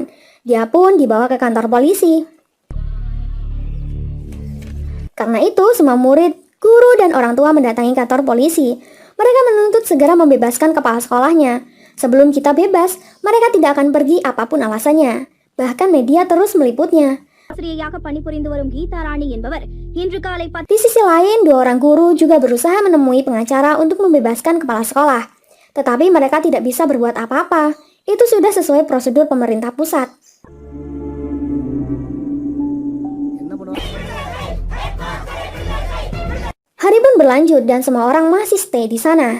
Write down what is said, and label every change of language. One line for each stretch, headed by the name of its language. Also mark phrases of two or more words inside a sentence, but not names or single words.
Indonesian: Dia pun dibawa ke kantor polisi. Karena itu, semua murid, guru, dan orang tua mendatangi kantor polisi. Mereka menuntut segera membebaskan kepala sekolahnya. Sebelum kita bebas, mereka tidak akan pergi apapun alasannya. Bahkan media terus meliputnya.
Tamil: ஆசிரியையாக பணிபுரிந்து வரும் கீதா ராணி என்பவர் இன்று காலை
Indonesian: Di sisi lain, 2 orang guru juga berusaha menemui pengacara untuk membebaskan kepala sekolah. Tetapi mereka tidak bisa berbuat apa-apa. Itu sudah sesuai prosedur pemerintah pusat. Hari pun berlanjut dan semua orang masih stay di sana.